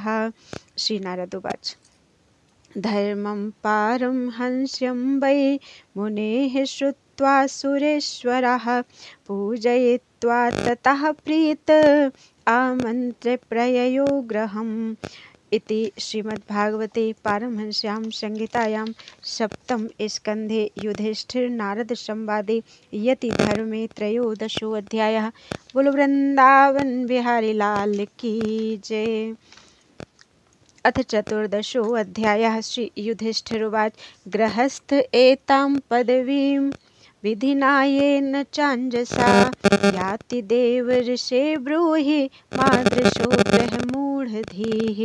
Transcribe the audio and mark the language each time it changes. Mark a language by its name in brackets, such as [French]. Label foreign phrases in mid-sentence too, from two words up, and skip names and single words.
[Sanskrit] श्री नारद उवाच धर्मं पारमहंस्यं वै मुनेः श्रुत्वा सुरेश्वरः पूजयित्वा ततः प्रीत आमन्त्र्य प्रययो गृहम् इति श्रीमद्भागवते पारमहंस्यां संहितायां सप्तम स्कन्धे युधिष्ठिर नारद संवादे यति धर्मे त्रयोदशो अध्यायः। [Hindi] बोलो वृंदावन बिहारी लाल की जय। [Sanskrit] अथ चतुर्दशो अध्यायः। श्री युधिष्ठिरुवाच गृहस्थ एतां पदवीं विधिना येन चाञ्जसा याति देवर्षे ब्रूहि मादृशो ग्रहमूढधीः।